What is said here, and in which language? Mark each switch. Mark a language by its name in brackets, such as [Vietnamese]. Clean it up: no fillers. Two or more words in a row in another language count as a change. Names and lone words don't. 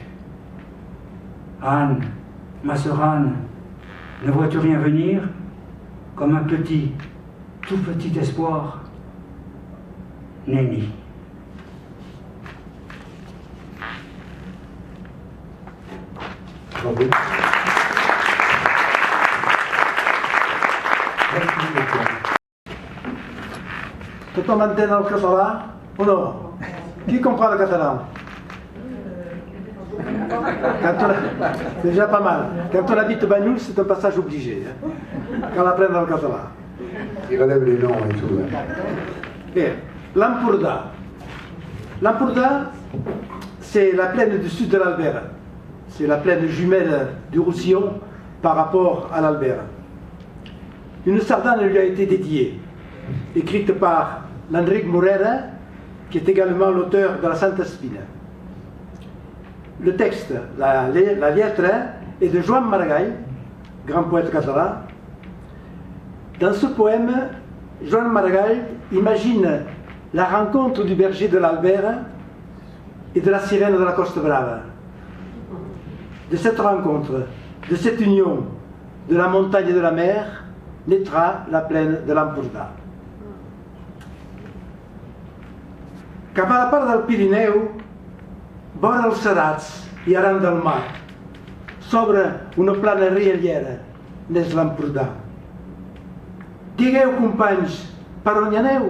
[French] Anne, ma sœur Anne, ne vois-tu rien venir comme un petit, tout petit espoir? Nenni. Bravo. [Catalan] Tothom entén el català o no? [French] Qui comprend le catalan? C'est déjà pas mal. Quand on habite Banyuls, c'est un passage obligé. Cal apprendre le català. Il relève les noms et tout. [Catalan] Bé, l'Empordà. L'Empordà, [French] c'est la plaine du sud de l'Albert. C'est la plaine jumelle du Roussillon par rapport à l'Albert. Une sardane lui a été dédiée, écrite par l'Enric Morera, qui est également l'auteur de la Santa Espina. Le texte, la lettre, est de Joan Maragall, grand poète catalan. Dans ce poème, Joan Maragall imagine la rencontre du berger de l'Albert et de la sirène de la Costa Brava. De cette rencontre, de cette union de la montagne et de la mer, naîtra la plaine de l'Empordà. [Catalan] Cap a la part del Pirineu, vora els serats i aran del mar, s'obre una plana riallera, n'és l'Empordà. Digueu, companys, per on hi aneu?